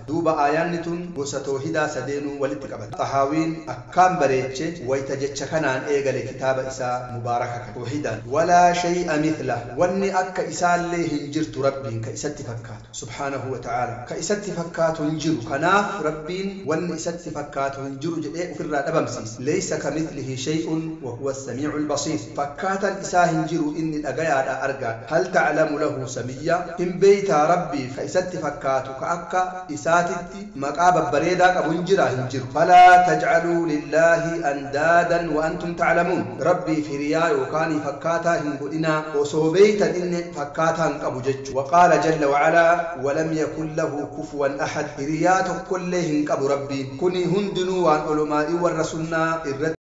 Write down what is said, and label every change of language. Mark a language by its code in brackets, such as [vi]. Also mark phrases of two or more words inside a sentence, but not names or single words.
[om] Duuba aayaanni tun gosa tawhiidaa sadeenuu walitti qabata. Xahaawiin akkaan bareeche wayta jecha kanaan eegale kitaaba isaa mubaaraka kan tawhiidaan [ar] ولا شيء مثله [om] wanni akka isaallee hin jirtu rabbiin ka isatti fakkaatu [ar] سبحانه وتعالى [om] ka isatti fakkaatu hin jiru. Kanaaf rabbiin wanni isatti fakkaatu hin jiru jedhee ofirraa dhabamsiisa. [ar] ليس كمثله شيء وهو السميع البصير. [om] Fakkaatan isaa hin jiru inni dhagayaadha argaa. [ar] هل تعلم له سميا [om] hin beeytaa rabbiif ka isatti fakkaatu ka akka isaatitti maqaa babbareedaa qabu hin jira hin jiru. [ar] فلا تجعلوا لله أندادا وأنتم تعلمون. [om] Rabbii firiyaa yookaan fakkaataa hin godhinaa osoo beeytan inni fakkaataa hin qabu jechuudha. [ar] وقال جل وعلا ولم يكن له كفوا أحد. [om] Firiyaa tokkollee hin qabu rabbiin. Kuni hundinuu waan olumaa'ii warra sunnaa irratti